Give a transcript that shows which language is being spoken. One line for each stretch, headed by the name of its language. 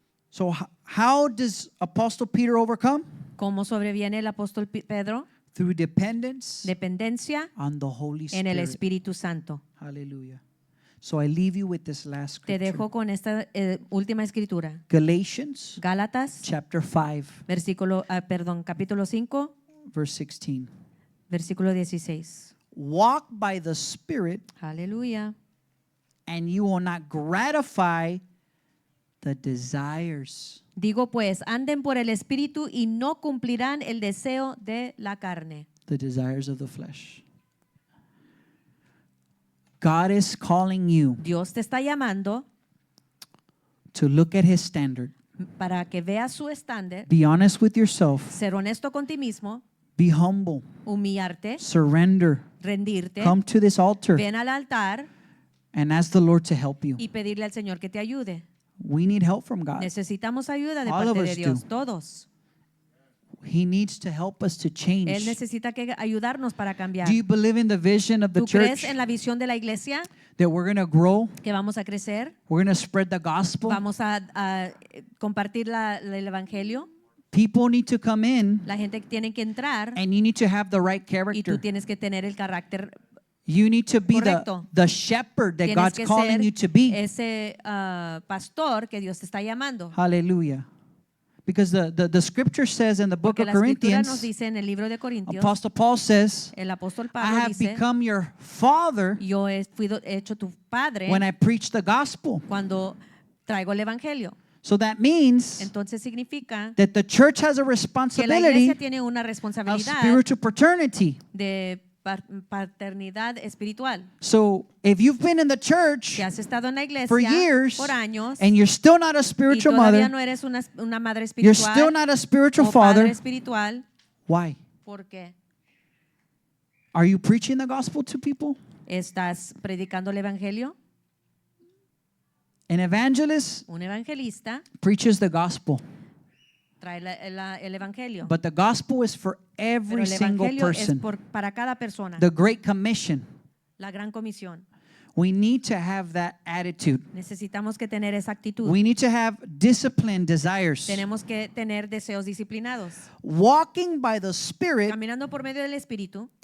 English: So how does Apostle Peter overcome?
Spanish: ¿Cómo sobreviene el apóstol Pedro?
English: Through dependence
Spanish: Dependencia
English: on the Holy
Spanish: en el
English: Spirit.
Spanish: Espíritu Santo.
English: Hallelujah. So I leave you with this last
Spanish: Te
English: scripture.
Spanish: dejo con esta última escritura.
English: Galatians
Spanish: Gálatas,
English: chapter 5,
Spanish: capítulo 5,
English: verse 16.
Spanish: versículo 16.
English: Walk by the Spirit,
Spanish: Aleluya.
English: and you will not gratify the desires
Spanish: Digo pues, anden por el Espíritu y no cumplirán el deseo de la carne.
English: of the flesh. God is calling you
Spanish: Dios te está llamando
English: to look at his standard.
Spanish: para que veas su estándar,
English: Be honest with yourself.
Spanish: ser honesto con ti mismo,
English: Be humble.
Spanish: humillarte,
English: Surrender.
Spanish: rendirte,
English: Come to this altar
Spanish: ven al altar
English: and ask the Lord to help you.
Spanish: y pedirle al Señor que te ayude.
English: We need help from God.
Spanish: Necesitamos ayuda de
English: All of
Spanish: parte de
English: us
Spanish: Dios,
English: do.
Spanish: todos.
English: He needs to help us to
Spanish: Él
English: change.
Spanish: necesita que ayudarnos para cambiar.
English: Do you believe in the vision of the
Spanish: ¿Tú crees
English: church
Spanish: en la visión de la iglesia
English: that we're going to grow?
Spanish: que vamos a crecer?
English: We're going to spread the gospel?
Spanish: ¿Vamos a compartir el evangelio?
English: People need to come in
Spanish: La gente tiene que entrar
English: and you need to have the right
Spanish: y tú
English: character.
Spanish: tienes que tener el carácter.
English: You need to be
Spanish: Correcto.
English: the shepherd that
Spanish: Tienes
English: God's
Spanish: que
English: calling
Spanish: ser
English: you to be.
Spanish: ese pastor que Dios te está llamando.
English: Hallelujah. Because the scripture says in the book
Spanish: Porque
English: of
Spanish: la escritura nos dice en el libro de Corintios,
English: Apostle Paul says,
Spanish: el apóstol
English: I
Spanish: Pablo
English: have
Spanish: dice,
English: become your father
Spanish: yo he hecho tu padre
English: when I preach the gospel.
Spanish: cuando traigo el evangelio.
English: So that means
Spanish: Entonces significa
English: that the church has a
Spanish: que la
English: responsibility
Spanish: iglesia tiene una
English: of
Spanish: responsabilidad
English: spiritual paternity.
Spanish: de paternidad espiritual.
English: So if you've been in the church
Spanish: Si has estado en la
English: for
Spanish: iglesia
English: years
Spanish: por años
English: and you're still not a
Spanish: y
English: spiritual
Spanish: todavía
English: mother,
Spanish: no eres una madre
English: you're still
Spanish: espiritual
English: not a spiritual
Spanish: o padre
English: father,
Spanish: espiritual,
English: why?
Spanish: ¿por qué?
English: Are you preaching the gospel to people?
Spanish: ¿Estás predicando el evangelio?
English: An evangelist
Spanish: Un evangelista
English: preaches the gospel,
Spanish: trae el evangelio.
English: but the gospel is for
Spanish: Pero
English: every
Spanish: el
English: single
Spanish: evangelio es
English: person.
Spanish: para cada persona.
English: The Great Commission.
Spanish: La gran comisión.
English: We need to have that attitude.
Spanish: Necesitamos que tener esa actitud.
English: We need to have disciplined desires.
Spanish: Tenemos que tener deseos disciplinados.
English: Walking by the Spirit
Spanish: Caminando por medio del Espíritu